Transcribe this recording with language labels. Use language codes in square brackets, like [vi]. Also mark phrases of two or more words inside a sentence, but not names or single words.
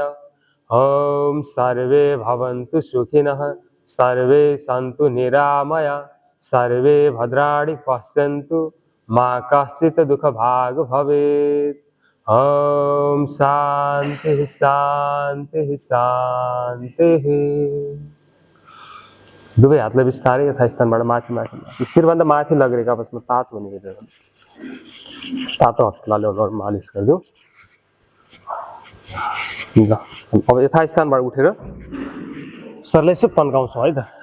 [sa] ॐ सर्वे भवन्तु सुखिनः सर्वे सन्तु निरामया सर्वे भद्राणि पश्यन्तु मा कश्चित् दुःखभाग् भवेत्। ॐ शान्ति शान्ति शान्ति। [ne] दुवै हातलाई बिस्तारै यथास्थानबाट माथि माथि शिरभन्दा माथि लगेको आपसमा तातो हुने गरेर तातो हस्तले मालिस गरिदियो। ल अब यथास्थानबाट उठेर सरले यसो तन्काउँछौँ है त।